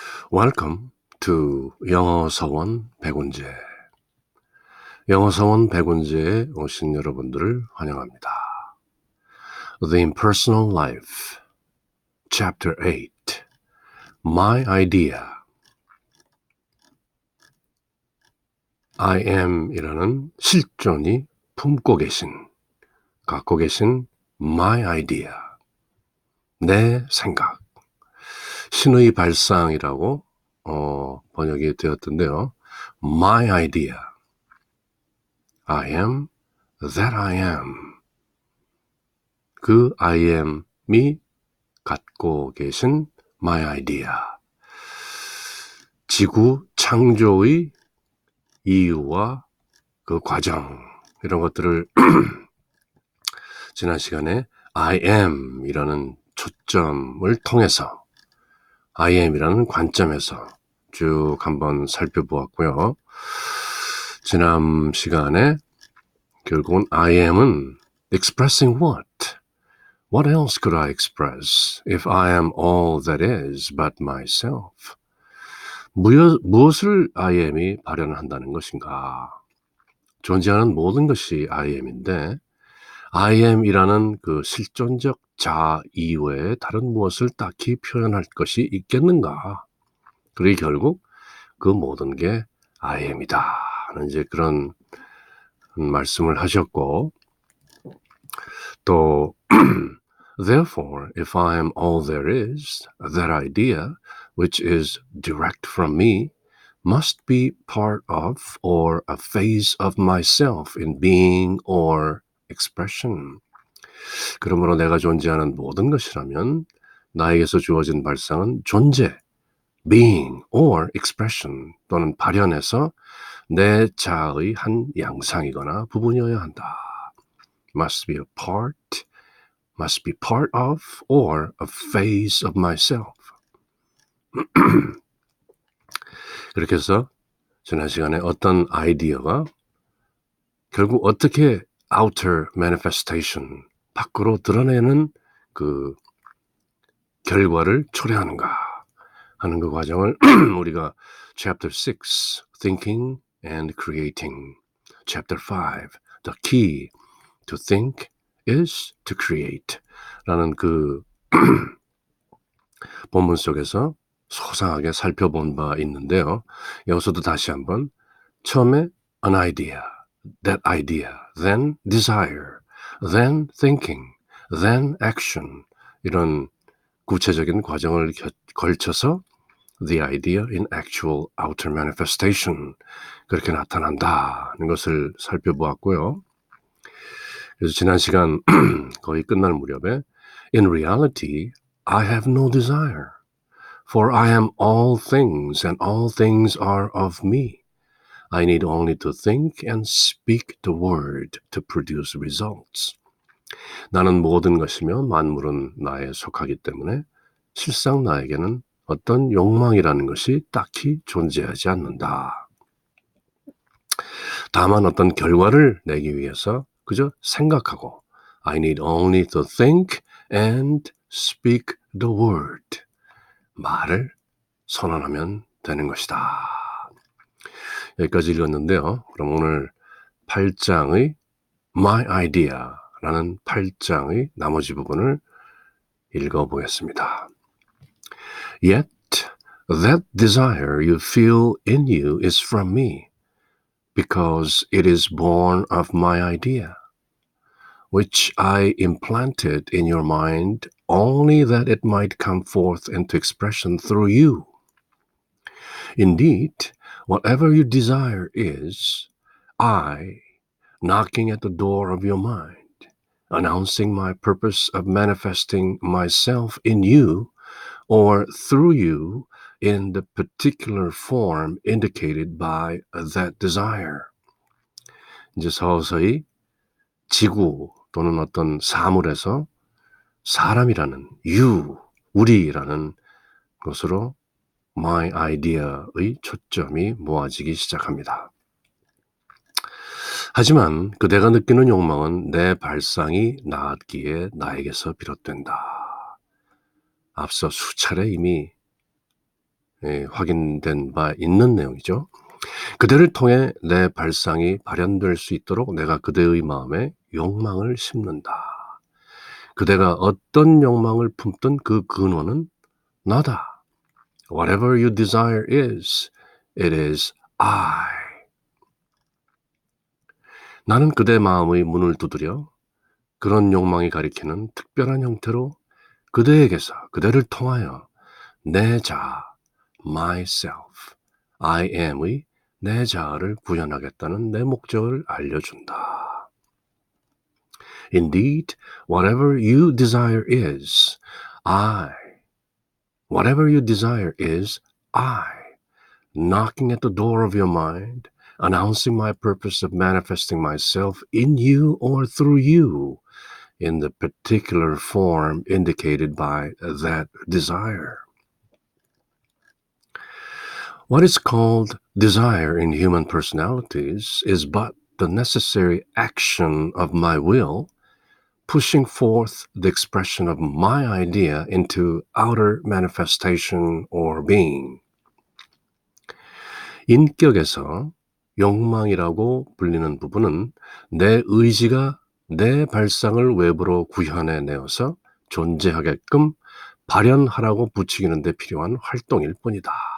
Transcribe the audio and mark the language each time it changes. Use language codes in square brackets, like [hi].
[en] Welcome to 영어서원 백운재. [ko] 영어서원 백운재에 오신 여러분들을 환영합니다. [en] The Impersonal Life, Chapter 8, My Idea. [ko] I am 이라는 실존이 갖고 계신 My Idea, 내 생각. 신의 발상이라고 번역이 되었던데요. [en] My idea. I am that I am. [ko] 그 I am이 갖고 계신 my idea. 지구 창조의 이유와 그 과정, 이런 것들을 지난 시간에 I am 이라는 초점을 통해서 I am이라는 관점에서 쭉 한번 살펴보았고요. 지난 시간에 결국은 [en] I am은 expressing what? What else could I express if I am all that is but myself? [ko] 무엇을 I am이 발현한다는 것인가? 존재하는 모든 것이 I am인데 I am이라는 그 실존적 자 이외에 다른 무엇을 딱히 표현할 것이 있겠는가? 그리고 결국 그 모든 게 I am이다 하는 이제 그런 말씀을 하셨고, 또 [en] Therefore, if I am all there is, that idea, which is direct from me, must be part of or a phase of myself in being or expression. [ko] 그러므로 내가 존재하는 모든 것이라면 나에게서 주어진 발상은 존재, [en] being or expression [ko] 또는 발현에서 내 자아의 한 양상이거나 부분이어야 한다. [en] Must be part of or a phase of myself. [ko] 그렇게 해서 지난 시간에 어떤 아이디어가 결국 어떻게 [en] outer manifestation, [ko] 밖으로 드러내는 그 결과를 초래하는가 하는 그 과정을 우리가 Chapter 6, Thinking and Creating, Chapter 5, The Key to Think is to Create 라는 그 본문 속에서 소상하게 살펴본 바 있는데요. 여기서도 다시 한번 처음에 [en] an idea, that idea, then desire, then thinking, then action, [ko] 이런 구체적인 과정을 걸쳐서 [en] the idea in actual outer manifestation, [ko] 그렇게 나타난다는 것을 살펴보았고요. 그래서 지난 시간 거의 끝날 무렵에 [en] In reality, I have no desire, for I am all things and all things are of me. I need only to think and speak the word to produce results. [ko] 나는 모든 것이며 만물은 나에 속하기 때문에 실상 나에게는 어떤 욕망이라는 것이 딱히 존재하지 않는다. 다만 어떤 결과를 내기 위해서 그저 생각하고 [en] I need only to think and speak the word. [ko] 말을 선언하면 되는 것이다. 여기까지 읽었는데요. 그럼 오늘 8장의 My Idea라는 8장의 나머지 부분을 읽어보겠습니다. [en] Yet that desire you feel in you is from me, because it is born of my idea, which I implanted in your mind only that it might come forth into expression through you. Indeed, whatever you desire is I knocking at the door of your mind, announcing my purpose of manifesting myself in you or through you in the particular form indicated by that desire. [ko] 이제 서서히 지구 또는 어떤 사물에서 사람이라는 우리라는 것으로 my idea의 초점이 모아지기 시작합니다. 하지만 그대가 느끼는 욕망은 내 발상이 낳았기에 나에게서 비롯된다. 앞서 수차례 이미 확인된 바 있는 내용이죠. 그대를 통해 내 발상이 발현될 수 있도록 내가 그대의 마음에 욕망을 심는다. 그대가 어떤 욕망을 품든 그 근원은 나다. [en] Whatever you desire is, it is I. [ko] 나는 그대 마음의 문을 두드려 그런 욕망이 가리키는 특별한 형태로 그대에게서 그대를 통하여 내 자아, myself, I am의 내 자아를 구현하겠다는 내 목적을 알려준다. [en] Indeed, whatever you desire is I. Whatever you desire is I. Knocking at the door of your mind, announcing my purpose of manifesting myself in you or through you in the particular form indicated by that desire. What is called desire in human personalities is but the necessary action of my will, pushing forth the expression of my idea into outer manifestation or being. [ko] 인격에서 욕망이라고 불리는 부분은 내 의지가 내 발상을 외부로 구현해 내어서 존재하게끔 발현하라고 부추기는 데 필요한 활동일 뿐이다.